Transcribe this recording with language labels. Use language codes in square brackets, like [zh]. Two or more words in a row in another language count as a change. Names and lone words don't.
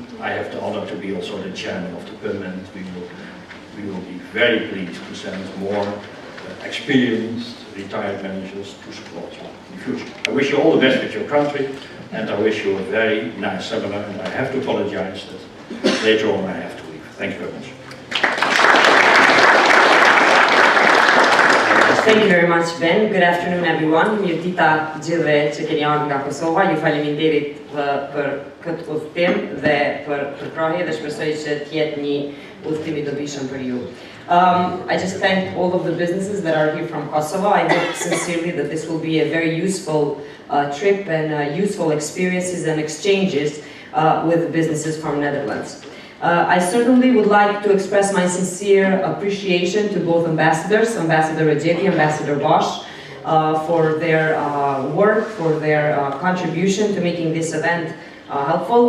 [en] I have the honor to be also the chairman of the PUM, and we will be very pleased to send more experienced retired managers to support you in the future. I wish you all the best with your country, and I wish you a very nice seminar, and I have to apologize that later on I have to leave. Thank you very much. Thank you very much, Ben. Good afternoon, everyone. [sq] Mirë dita gjithëve që keni ardhur nga Kosova. Ju faleminderit për këtë udhëtim dhe për përkrahje dhe shpresoj që të jetë një udhëtim I dobishëm për ju. [en] I just thank all of the businesses that are here from Kosovo. I hope sincerely that this will be a very useful trip and useful experiences and exchanges with the businesses from Netherlands. I certainly would like to express my sincere appreciation to both ambassadors, Ambassador Rajeti, Ambassador Bosch, for their work, for their contribution to making this event helpful.